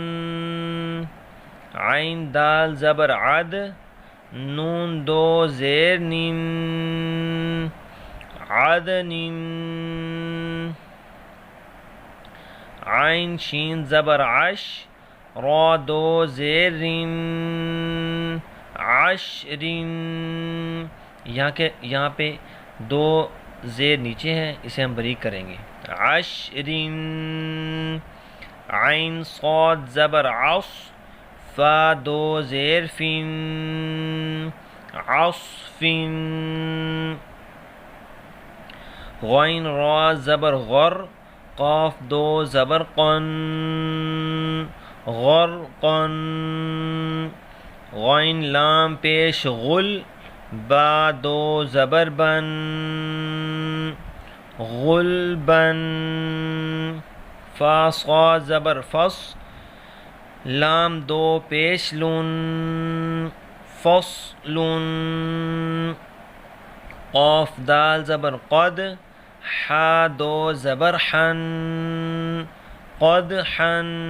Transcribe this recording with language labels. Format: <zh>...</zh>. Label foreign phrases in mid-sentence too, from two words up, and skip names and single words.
<ur>عین دال زبر عد، نون دو زیر نین، عدنن۔ عین شین زبر عش، را دو زیر عشر، یہاں پہ دو زیر نیچے ہے، اسے ہم باریک کریں گے. عشر، عین صاد زبر عص، فا دو زیر فن، عصف. غین را زبر غر، قاف دو زبر قن، غرقن. غین لام پیش غل، با دو زبر بن، غلبن. فا صاد زبر فص، لام دو پیش لن، فصلن. قاف دال زبر قد، حا دو زبر حن، قدحن.</ur>